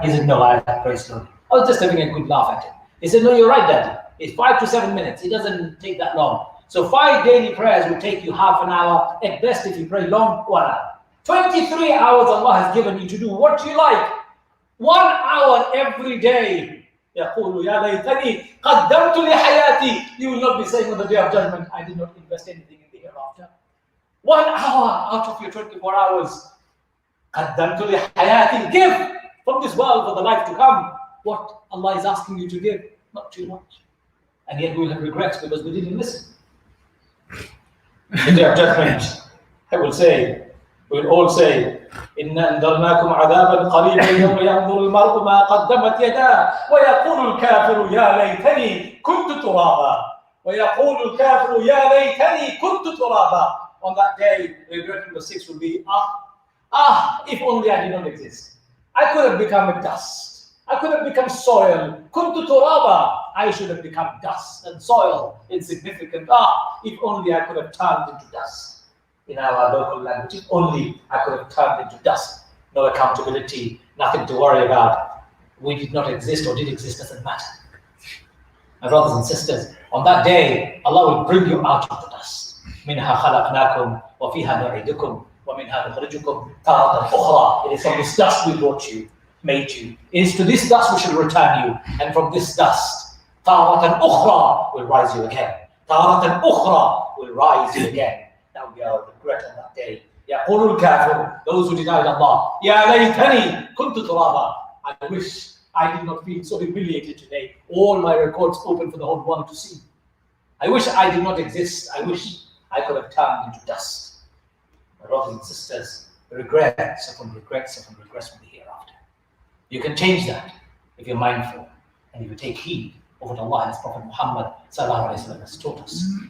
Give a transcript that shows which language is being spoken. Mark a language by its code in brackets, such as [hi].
[en] He said, no, I pray slowly. I was just having a good laugh at him. He said, no, you're right, Daddy. It's 5 to 7 minutes. It doesn't take that long. So 5 daily prayers will take you half an hour. At best, if you pray long, 1 hour. 23 hours Allah has given you to do what you like. 1 hour every day. [ar] يقول يا ليتني قدمت لحياتي. [en] You will not be saying on the day of judgment, I did not invest anything in the hereafter. 1 hour out of your 24 hours. [ar] قدمت لحياتي. [en] Give from this world for the life to come. What Allah is asking you to give, not too much. And yet we will have regrets because we didn't listen. The day of judgment, I will say, we'll all say, [ar] إِنَّا أَنذَرْنَاكُمْ عَذَابًا قَرِيبًا يَوْمَ يَنظُرُ الْمَرْءُ مَا قَدَّمَتْ يَدَاهُ وَيَقُولُ الْكَافِرُ يَا لَيْتَنِي كُنْتُ تُرَابًا وَيَقُولُ الْكَافِرُ يَا لَيْتَنِي كُنْتُ تُرَابًا. [en] On that day, regret number 6 will be, if only I did not exist. I could have become a dust. I could have become soil. [ar] كُنْتُ تُرَابًا. [en] I should have become dust and soil, insignificant. If only I could have turned into dust. In our local language, if only I could have turned into dust. No accountability, nothing to worry about. We did not exist or did exist, doesn't matter. My brothers and sisters, on that day, Allah will bring you out of the dust. [ar] منها خلقناكم وفيها نعيدكم ومنها نخرجكم تارة أخرى. [en] It is from this dust we brought you, made you. It is to this dust we shall return you, and from this dust [ar] تارة أخرى [en] will rise you again. [ar] تارة أخرى [en] will rise you again. That will be our regret on that day. [ar] يقول الكافر, [en] those who denied Allah, [ar] يا ليتني كنت ترابا. [en] I wish I did not feel so humiliated today. All my records open for the whole world to see. I wish I did not exist. I wish I could have turned into dust. My brothers and sisters, regrets upon regrets upon regrets will be hereafter. You can change that if you're mindful and if you take heed of what Allah and His Prophet Muhammad sallallahu alaihi wasallam has taught us.